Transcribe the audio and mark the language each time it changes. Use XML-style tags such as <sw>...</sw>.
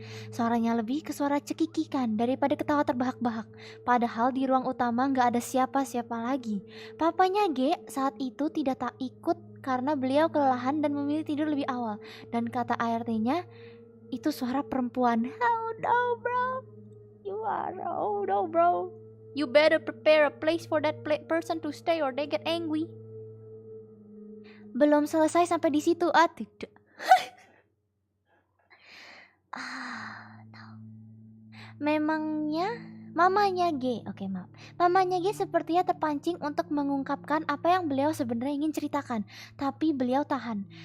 <id>Suaranya lebih ke suara cekikikan daripada ketawa terbahak-bahak. Padahal di ruang utama gak ada siapa-siapa lagi. Papanya G saat itu tidak ikut karena beliau kelelahan dan memilih tidur lebih awal. Dan kata ART-nya, itu suara perempuan.</id> <en>Oh no bro, you better prepare a place for that person to stay or they get angry.</en> <id>Belum selesai sampai di situ, tidak.</id> <en>No.</en> <id>Mamanya G sepertinya terpancing untuk mengungkapkan apa yang beliau sebenarnya ingin ceritakan, tapi beliau tahan.</id>